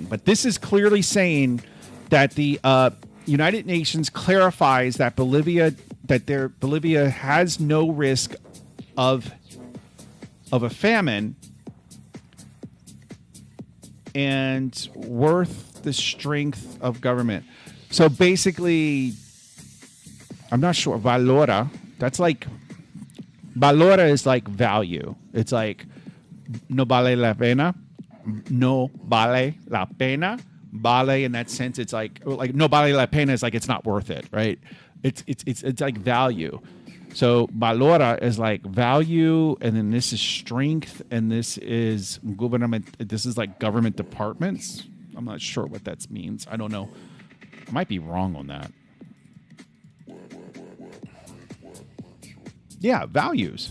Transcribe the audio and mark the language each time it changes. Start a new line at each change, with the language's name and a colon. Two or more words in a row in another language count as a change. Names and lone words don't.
English: But this is clearly saying that the United Nations clarifies that Bolivia has no risk of a famine and worth the strength of government. So basically, I'm not sure. Valora. That's like valora is like value. It's like
Spanish: no vale la pena. No vale la pena.
English: Vale in that sense, it's like
Spanish: no vale la pena
English: is like it's not worth it, right? It's like value. So valora is like value, and then this is strength, and this is government. This is like government departments. I'm not sure what that means. I don't know. I might be wrong on that. Yeah, values.